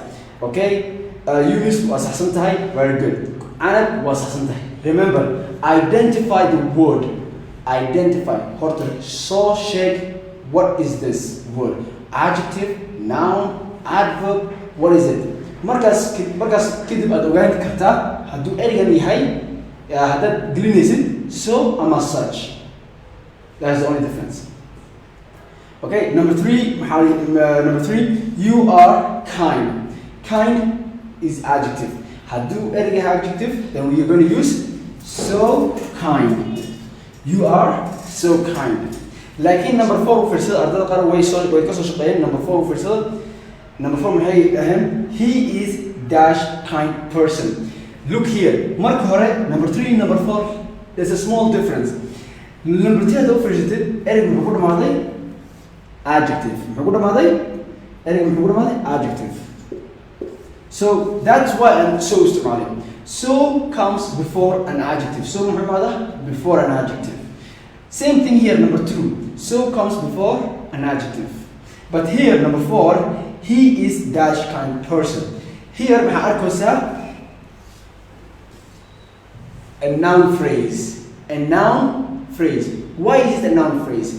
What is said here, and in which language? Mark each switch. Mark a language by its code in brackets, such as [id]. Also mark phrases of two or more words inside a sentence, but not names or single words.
[en] Okay, Yunus was very good. Anab was remember, identify the word. Identify. So shake. What is this word? Adjective, noun, adverb. What is it? [so] markaas kadib aad ogaan kartaa hadduu ereygan yahay haddaad gelinaysid so ama such. [en] That is the only difference. Okay, number three, you are kind. Kind is adjective. [so] Hadduu ereyga yahay [en] adjective, then we are going to use so kind. You are so kind. [so] Laakiin number 4 fiirsada ardada qaar way ka soo shaqeeyeen. Number 4 fiirsada. Number 4 maxay ahayn? [en] He is dash kind person. Look here. [so] Marka hore [en] number 3 number 4 there's a small difference. [so] Number 3 haduu fiirsatid ereyga muxuu ku dhamaaday adjective. Muxuu ku dhamaaday ereyga muxuu ku dhamaaday adjective. [en] So that's why I'm so isticmaaling. So comes before an adjective. So [so] muxuu dhamaadaa [en] before an adjective. Same thing here, number 2. So comes before an adjective. But here, number 4, he is dash kind person. Here, a noun phrase. A noun phrase. Why is it a noun phrase?